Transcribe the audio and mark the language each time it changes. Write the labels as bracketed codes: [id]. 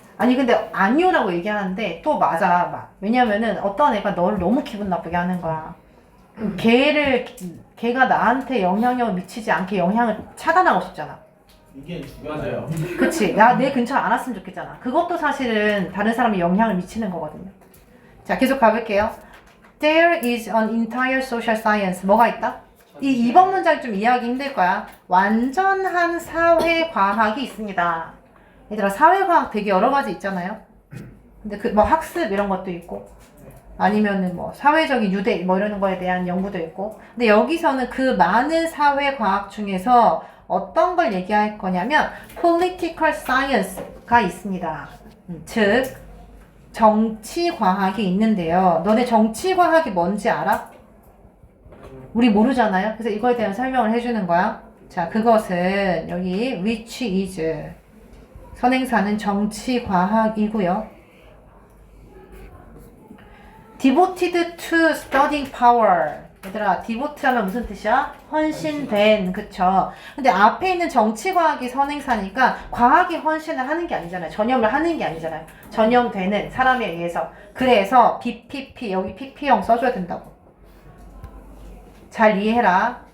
[ko] 아니, 근데 아니오라고 얘기하는데 또 맞아. 왜냐면은 어떤 애가 너를 너무 기분 나쁘게 하는 거야. 그럼 걔가 나한테 영향력을 미치지 않게 영향을 차단하고 싶잖아. 이게 중요하죠. 그치? 내 근처에 안 왔으면 좋겠잖아. 그것도 사실은 다른 사람에 영향을 미치는 거거든요. 자, 계속 가볼게요. [en] There is an entire social science. [ko] 뭐가 있다? 이 2번 문장 좀 이해하기 힘들 거야. 완전한 사회과학이 있습니다. 얘들아, 사회과학 되게 여러 가지 있잖아요. 근데 뭐 학습 이런 것도 있고, 아니면은 뭐 사회적인 유대 뭐 이런 거에 대한 연구도 있고. 근데 여기서는 그 많은 사회과학 중에서 어떤 걸 얘기할 거냐면 political science가 있습니다. 즉 정치과학이 있는데요. 너네 정치과학이 뭔지 알아? 우리 모르잖아요. 그래서 이거에 대한 설명을 해주는 거야. 자, 그것은 여기 [en] which is [ko] 선행사는 정치과학이고요. [en] devoted to studying power. [ko] 얘들아, devote 하면 무슨 뜻이야? 헌신된, 그쵸? 근데 앞에 있는 정치과학이 선행사니까 과학이 헌신을 하는 게 아니잖아요. 전염을 하는 게 아니잖아요. 전염되는 사람에 의해서. 그래서 BPP, 여기 PP형 써줘야 된다고. 잘 이해해라.